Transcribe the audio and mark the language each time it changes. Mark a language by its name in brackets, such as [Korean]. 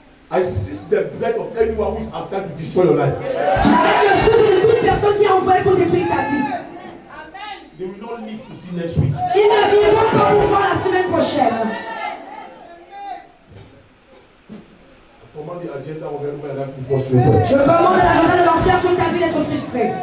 [English] I seize the breath of anyone who is assigned to destroy your life. [French] J'arrête le souffle de toute personne qui est envoyée pour détruire ta vie. [English] They will not live to see next week. [French] Ils ne vivront pas pour voir la semaine prochaine. [English] I command the agenda of everybody life to be frustrated. [French] Je commande l'agenda de l'enfer sur ta vie d'être frustré.